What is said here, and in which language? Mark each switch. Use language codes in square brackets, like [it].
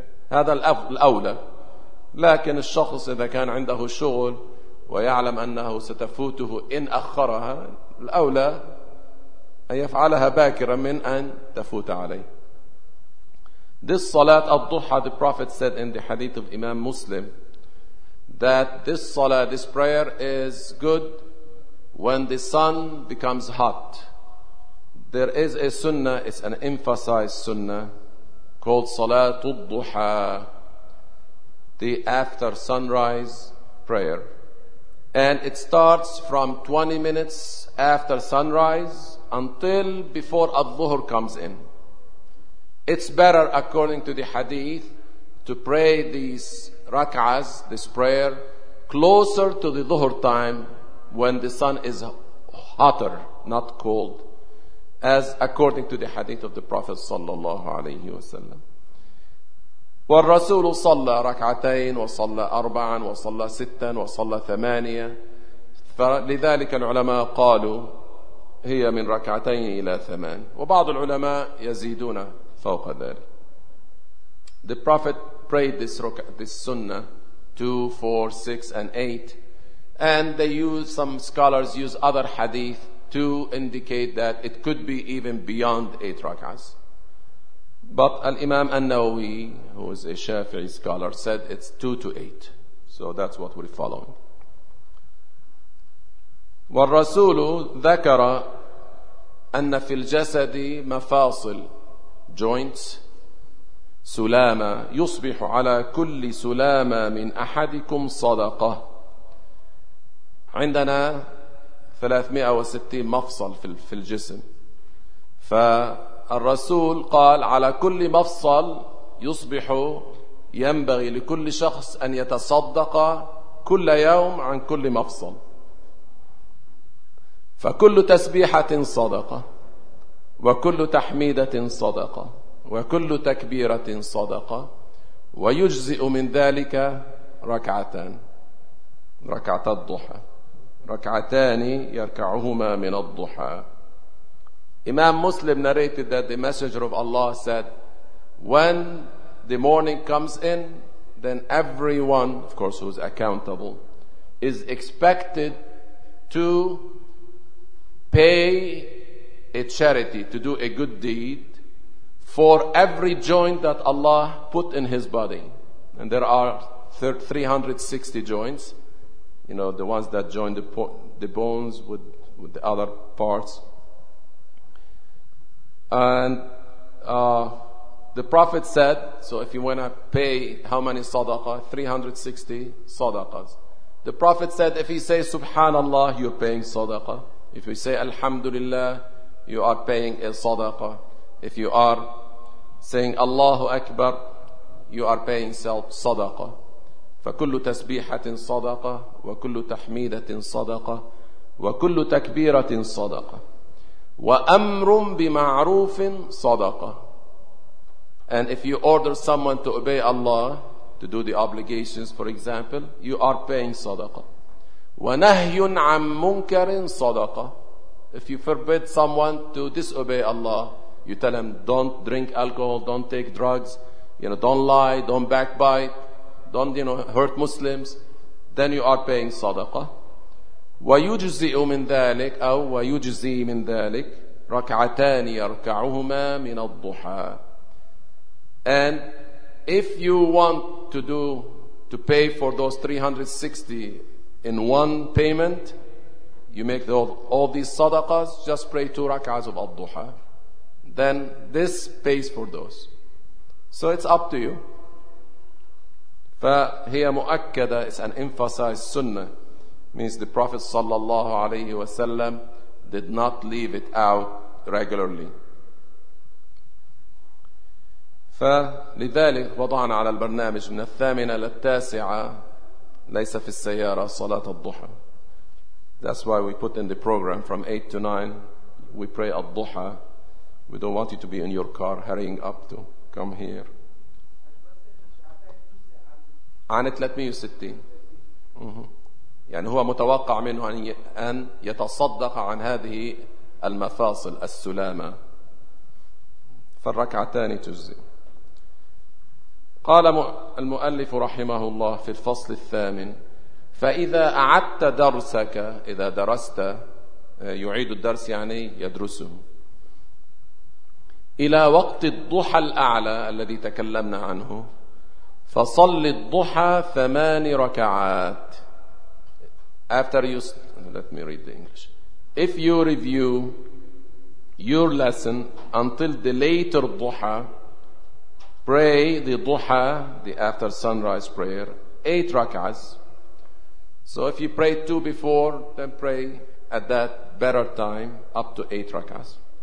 [ar] هذا الأولى لكن الشخص إذا كان عنده شغل ويعلم أنه ستفوته إن أخرها الأولى أن يفعلها باكرا من أن تفوت عليه [en] This Salat al-Duha, the Prophet said in the Hadith of Imam Muslim that this Salat, this prayer is good when the sun becomes hot. There is a Sunnah, it's an emphasized Sunnah called Salat al-Duha, the after sunrise prayer. And it starts from 20 minutes after sunrise until before al-Dhuhr comes in. It's better, according to the hadith, to pray these rak'ahs, this prayer, closer to the dhuhr time when the sun is hotter, not cold, as according to the hadith of the Prophet sallallahu alayhi wa sallam. [ar] والرسول صلى ركعتين وصلى أربعا وصلى ستا وصلى ثمانية فلذلك العلماء قالوا هي من ركعتين إلى ثمان وبعض العلماء يزيدون فوق ذلك. [en] The Prophet prayed this sunnah 2, 4, 6, and 8, and they use some scholars use other hadith to indicate that it could be even beyond 8 rak'ahs. But Al-Imam An-Nawawi, who is a Shafi'i scholar, said it's 2 to 8. So that's what we're following. [ar] والرسول ذكر أن في الجسد مفاصل joints سلامة يصبح على كل سلامة من أحدكم صدقة. عندنا 360 مفصل في الجسم فالرسول قال على كل مفصل يصبح ينبغي لكل شخص أن يتصدق كل يوم عن كل مفصل فكل تسبيحة صدقة وكل تحميدة صدقة وكل تكبيرة صدقة ويجزئ من ذلك ركعتان ركعتا الضحى ركعتان يركعهما من الضحى. [en] Imam Muslim narrated that the Messenger of Allah said, when the morning comes in, then everyone, of course, who's accountable, is expected to pay a charity to do a good deed for every joint that Allah put in his body. And there are 360 joints, you know, the ones that join the bones with the other parts. And the Prophet said, so if you want to pay how many sadaqah? 360 sadaqahs. The Prophet said, if he says subhanallah, you're paying sadaqah. If you say alhamdulillah, you are paying a sadaqah. If you are saying Allahu Akbar, you are paying self sadaqah. [ar] فكل تسبيحة صدقة وكل تحميدة صدقة وكل تكبيرة صدقة وأمر بمعروف صدقة. [en] And if you order someone to obey Allah, to do the obligations, for example, you are paying sadaqah. [ar] ونهي عن منكر صدقة. [en] If you forbid someone to disobey Allah, you tell him, don't drink alcohol, don't take drugs, you know, don't lie, don't backbite, don't, you know, hurt Muslims, then you are paying sadaqah. [ar] وَيُجْزِئُ مِنْ ذَلِكَ أَوْ وَيُجْزِي مِنْ ذَلِكَ رَكْعَتَانِ يَرْكَعُهُمَا مِنَ الضُّحَى. [en] And if you want to do, to pay for those 360 in one payment, you make all these sadaqahs, just pray two rak'ahs of al-duha. Then this pays for those. So it's up to you. [ar] فهي مؤكدة, [en] it's an emphasized sunnah. Means the Prophet sallallahu alayhi wa sallam did not leave it out regularly. [ar] فلذلك وضعنا على البرنامج من الثامنة للتاسعة ليس في السيارة صلاة الضحى. [en] That's why we put in the program from 8 to 9 we pray الضحى. We don't want you to be in your car hurrying up to come here. [ar] عن 360 يعني هو متوقع منه أن يتصدق عن هذه المفاصل السلامة فالركعتان تجزي. قال المؤلف رحمه الله في الفصل الثامن فإذا أعدت درسك, إذا درست, يعيد الدرس يعني يدرسه, إلى وقت الضحى الأعلى الذي تكلمنا عنه فصل الضحى ثمان ركعات. [en] After you, let me read the English. If you review your lesson until the later duha, pray the duha, the after sunrise prayer, 8 rak'ahs. So if you pray 2 before, then pray at that better time up to 8 rak'ahs.